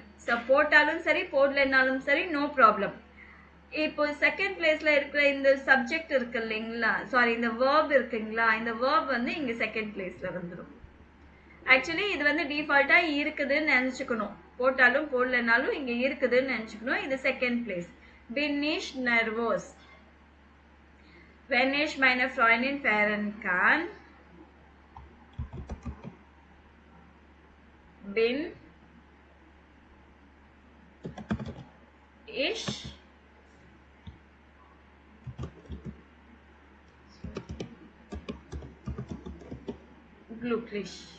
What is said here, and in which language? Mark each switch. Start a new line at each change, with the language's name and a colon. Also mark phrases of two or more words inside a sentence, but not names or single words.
Tamil: ஸோ போட்டாலும் சரி போடலைன்னாலும் சரி நோ ப்ராப்ளம். இப்போ செகண்ட் பிளேஸ்ல இருக்கிற இந்த சப்ஜெக்ட் இருக்கு இல்லைங்களா, சாரி இந்த வேர்ப் இருக்குங்களா, இந்த வேர்ப் வந்து இங்க செகண்ட் பிளேஸ்ல வந்துடும். ஆக்சுவலி இது வந்து டிஃபால்ட்டா இருக்குதுன்னு நினைச்சுக்கணும், போட்டாலும் போடலைனாலும் இங்க இருக்குதுன்னு நினைச்சுக்கணும். இது செகண்ட் பிளேஸ்.
German: bin ich nervös wenn ich meine Freundin feiern kann. Bin ich glücklich.